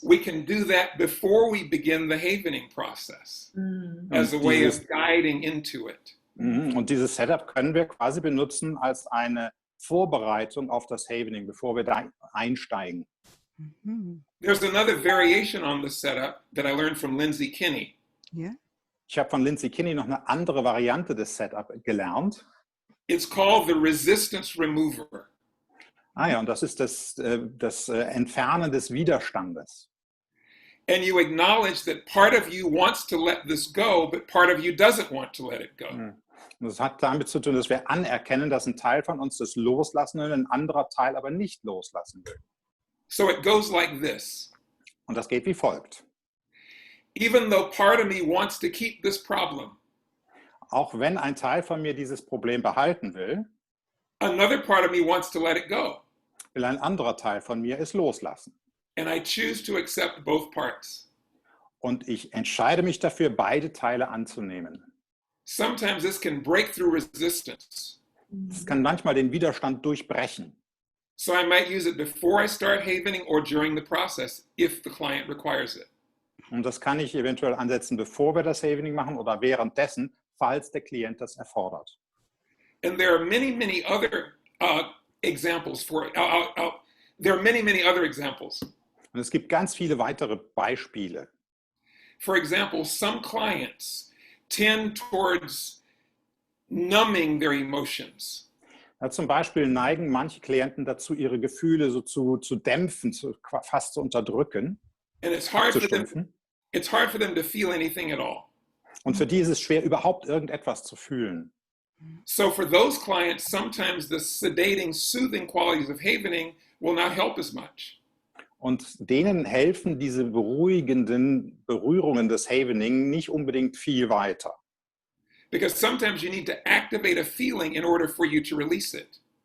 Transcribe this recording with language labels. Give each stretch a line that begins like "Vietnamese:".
English: we can do that before we begin the havening process as a way of guiding into it.
German: Und dieses Setup können wir quasi benutzen als eine Vorbereitung auf das Havening, bevor wir da einsteigen.
English: There's another variation on the setup that I learned from Lindsay Kinney. Yeah.
German: Ich habe von Lindsay Kinney noch eine andere Variante des Setup gelernt.
English: It's called the resistance remover.
German: Ja, und das ist das Entfernen des Widerstandes.
English: And you acknowledge that part of you wants to let this go, but part of you doesn't want to let it go.
German: Und das hat damit zu tun, dass wir anerkennen, dass ein Teil von uns das loslassen will, ein anderer Teil aber nicht loslassen will.
English: So it goes like this.
German: Und das geht wie folgt.
English: Even though part of me wants to keep this problem,
German: Auch wenn ein Teil von mir dieses Problem behalten will,
English: another part of me wants to let it go.
German: will ein anderer Teil von mir es loslassen.
English: And I choose to accept both parts.
German: Und ich entscheide mich dafür, beide Teile anzunehmen.
English: Sometimes this can break through resistance.
German: Das kann manchmal den Widerstand durchbrechen.
English: So I might use it before I start havening or during the process if the client requires it.
German: Und das kann ich eventuell ansetzen, bevor wir das Havening machen oder währenddessen, falls der Klient das erfordert.
English: And there are many, many other examples for it. There are many, many other examples.
German: Und es gibt ganz viele weitere Beispiele.
English: For example, some clients tend towards numbing their emotions.
German: Ja, zum Beispiel neigen manche Klienten dazu, ihre Gefühle so zu dämpfen, fast zu unterdrücken,
English: And it's
German: zu
English: hard for
German: stumpfen.
English: them to feel anything at all.
German: Und für die ist es schwer, überhaupt irgendetwas zu fühlen.
English: So for those clients, sometimes the sedating, soothing qualities of havening will not help as much.
German: Und denen helfen diese beruhigenden Berührungen des Havening nicht unbedingt viel weiter.
English: Because sometimes you need to activate a feeling in order for you to release it.